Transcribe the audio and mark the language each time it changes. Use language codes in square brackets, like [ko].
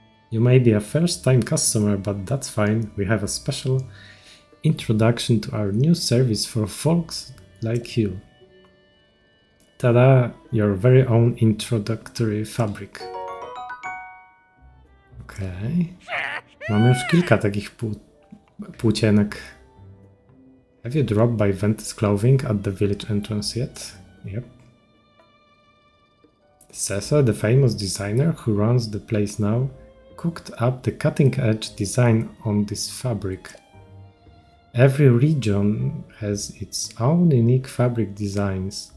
[en] You may be a first-time customer, but that's fine. We have a special introduction to our new service for folks like you. Tada! Your very own introductory fabric. [pl] Okej. Mamy już kilka takich płócienek. [en] Have you dropped by Ventus Clothing at the village entrance yet? Yep. Sese, the famous designer who runs the place now, cooked up the cutting-edge design on this fabric. Every region has its own unique fabric designs.